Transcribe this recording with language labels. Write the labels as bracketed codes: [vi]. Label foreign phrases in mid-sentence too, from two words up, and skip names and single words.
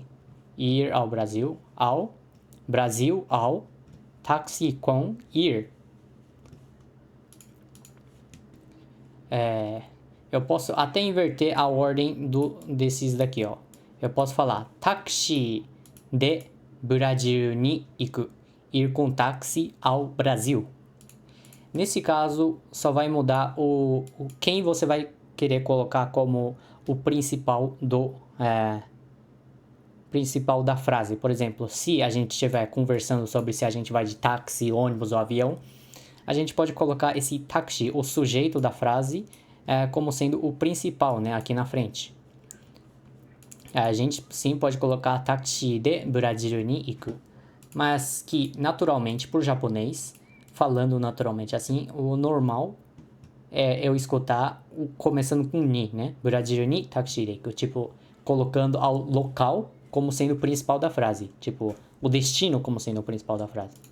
[pt] Ir ao Brasil, ao táxi com ir. Eu posso até inverter a ordem desses daqui, Eu posso falar [ja] タクシーでブラジルに行く. [pt] Ir com táxi ao Brasil. Nesse caso, só vai mudar quem você vai querer colocar como o principal principal da frase. Por exemplo, se a gente estiver conversando sobre se a gente vai de táxi, ônibus ou avião, a gente pode colocar esse táxi, o sujeito da frase, como sendo o principal, né, aqui na frente. A gente sim pode colocar [ja] タクシーでブラジルに行く, [pt] mas que naturalmente, por japonês, falando naturalmente assim, o normal é eu escutar começando com ni, né? [ja] ブラジルにタクシーで行く, [pt] tipo, colocando ao local como sendo o principal da frase, tipo, o destino como sendo o principal da frase.